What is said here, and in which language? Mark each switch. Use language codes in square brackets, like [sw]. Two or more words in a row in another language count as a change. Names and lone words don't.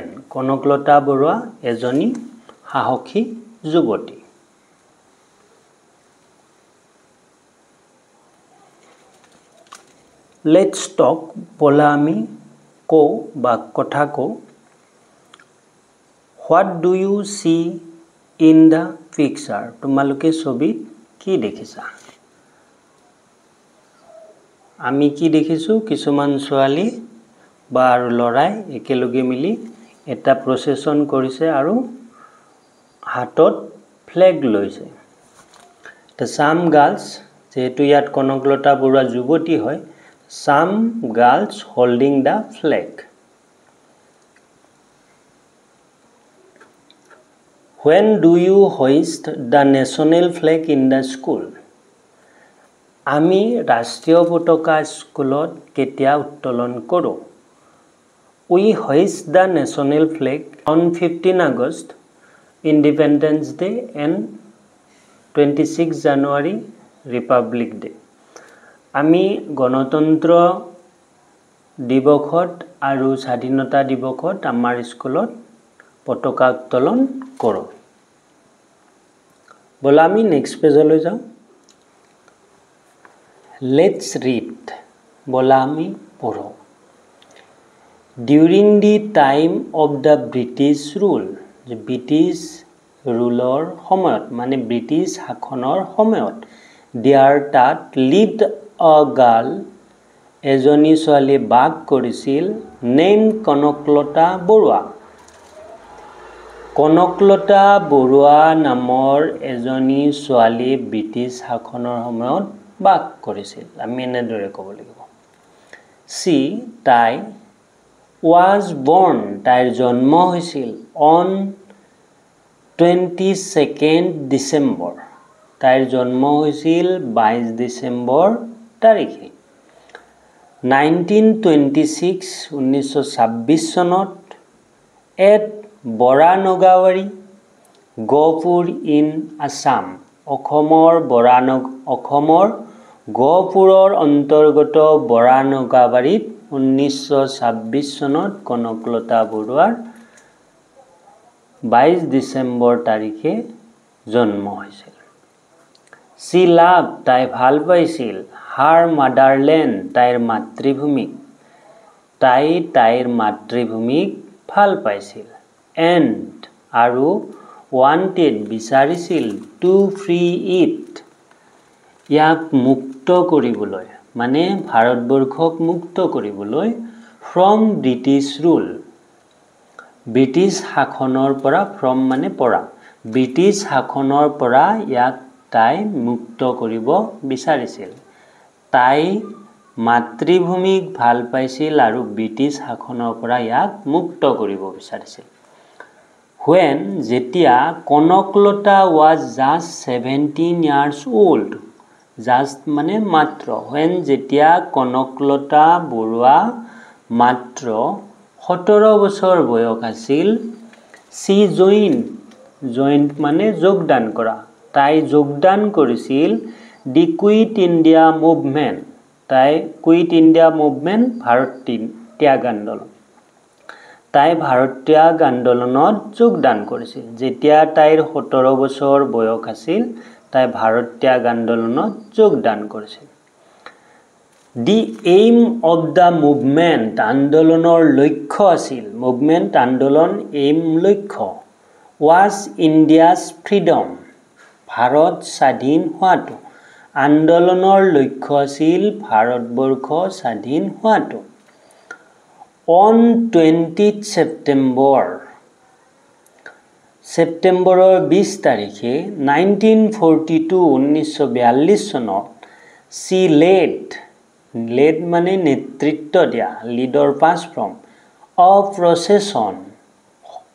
[as] কনকলতা বৰুৱা এজনী সাহসী যুৱতী। [en] let's talk [as] বলা আমি কওঁ বা কথা কওঁ। [en] What do you see in the picture? [as] তোমালোকে ছবিত কি দেখিছা? আমি কি দেখিছো? কিছুমান ছোৱালী বা আৰু লৰাই একেলগে মিলি এটা প্ৰচেছন কৰিছে আৰু হাতত ফ্লেগ লৈছে। [en] some girls, [as] যেহেতু ইয়াত কনকলতা বৰুৱা যুৱতী হয়, [en] some girls holding the flag. When do you hoist the national flag in the school? [as] আমি ৰাষ্ট্ৰীয় পতাকা স্কুলত কেতিয়া উত্তোলন কৰোঁ? [en] We hoist the national flag on 15 August, Independence Day and 26 January, Republic Day. [as] আমি গণতন্ত্ৰ দিৱসত আৰু স্বাধীনতা দিৱসত আমাৰ স্কুলত পতাকা উত্তোলন কৰোঁ। বলা আমি নেক্সট পেজলৈ যাওঁ। [en] let's read [as] বলা আমি পঢ়ো। [en] During the time of the British rule, [as] ব্ৰিটিছ ৰুলৰ সময়ত মানে ব্ৰিটিছ শাসনৰ সময়ত, [en] there তাত lived a girl, [as] এজনী ছোৱালী বাস কৰিছিল, named কনকলতা বৰুৱা। কনকলতা বৰুৱা নামৰ এজনী ছোৱালী ব্ৰিটিছ শাসনৰ সময়ত বাস কৰিছিল। আমি এনেদৰে ক'ব লাগিব। She তাই [en] was born, [as] তাইৰ জন্ম হৈছিল [en] on 22nd December, [as] তাইৰ জন্ম হৈছিল 22 ডিচেম্বৰ তাৰিখে। 1926 চনত at বৰানগাঁৱাৰী, গহপুৰ ইন আছাম, অসমৰ গহপুৰৰ অন্তৰ্গত বৰানগাঁৱাৰীত 1926 চনত কনকলতা বৰুৱাৰ 22 ডিচেম্বৰ তাৰিখে জন্ম হৈছিল। [en] She loved, [as] তাই ভাল পাইছিল, [en] her motherland, [as] তাইৰ মাতৃভূমিক, তাই তাইৰ মাতৃভূমিক ভাল পাইছিল। [en] And আৰু wanted, বিচাৰিছিল, to free it, [as] ইয়াক মুক্ত কৰিবলৈ, মানে ভাৰতবৰ্ষক মুক্ত কৰিবলৈ, [en] from British rule, [as] ব্ৰিটিছ শাসনৰ পৰা, from মানে পৰা, ব্ৰিটিছ শাসনৰ পৰা ইয়াক তাই মুক্ত কৰিব বিচাৰিছিল। তাই মাতৃভূমিক ভাল পাইছিল আৰু ব্ৰিটিছ শাসনৰ পৰা ইয়াক মুক্ত কৰিব বিচাৰিছিল। [en] When যেতিয়া কনকলতা was just 17 years old, just [as] মানে মাত্ৰ, when যেতিয়া কনকলতা বৰুৱা মাত্ৰ 17 বছৰ বয়স আছিল, [en] she joined [as] মানে যোগদান কৰা, তাই যোগদান কৰিছিল the Quit India Movement, তাই কুইট ইণ্ডিয়া মুভমেণ্ট, ভাৰত ত্যাগ আন্দোলন, তাই ভাৰত ত্যাগ আন্দোলনত যোগদান কৰিছিল। যেতিয়া তাইৰ 17 বছৰ বয়স আছিল, তাই ভাৰত ত্যাগ আন্দোলনত যোগদান কৰিছিল। [en] The aim of the movement, [as] আন্দোলনৰ লক্ষ্য আছিল, মুভমেণ্ট আন্দোলন, aim লক্ষ্য, [en] was India's freedom, [as] ভাৰত স্বাধীন হোৱাটো, আন্দোলনৰ লক্ষ্য আছিল ভাৰতবৰ্ষ স্বাধীন হোৱাটো। [en] On 20th September, [as] ছেপ্টেম্বৰৰ 20 তাৰিখে 1942 চনত [en] she led [as] মানে নেতৃত্ব দিয়া, [en] leader pass from, a procession,